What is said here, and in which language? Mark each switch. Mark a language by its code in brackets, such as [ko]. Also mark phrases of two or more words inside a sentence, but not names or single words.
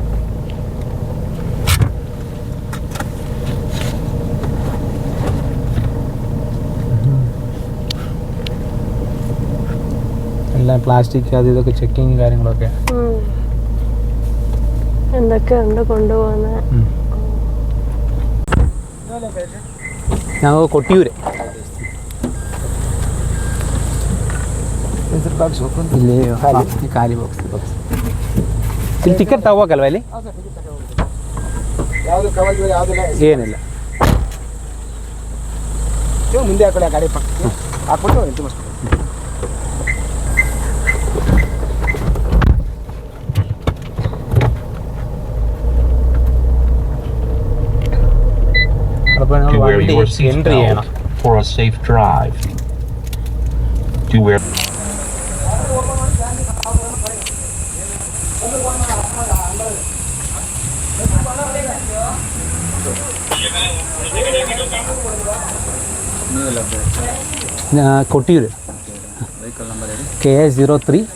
[ml] എല്ലാം പ്ലാസ്റ്റിക് അത് ഇതൊക്കെ ചെക്കിങ് കാര്യങ്ങളൊക്കെ. എന്തൊക്കെയുണ്ട് കൊണ്ടുപോകുന്നത്? ഞങ്ങൾ കൊട്ടിയൂര്. [kn] ಖಾಲಿ ಬಾಕ್ಸ್ ಇಲ್ಲಿ ಟಿಕೆಟ್ ತಗೋಬೇಕಲ್ವ? ಇಲ್ಲಿ ಏನಿಲ್ಲ. ಮುಂದೆ ಹಾಕೊಳ್ಳಿ, ಗಾಡಿ ಪಕ್ಕ ಹಾಕ್ಬಿಟ್ಟು ಎಂಟು ಮಸ್ತ್. [ml] എൻട്രി ചെയ്യണം. [en] For a safe drive. To where [ml] കൊട്ടിയൂർ KA03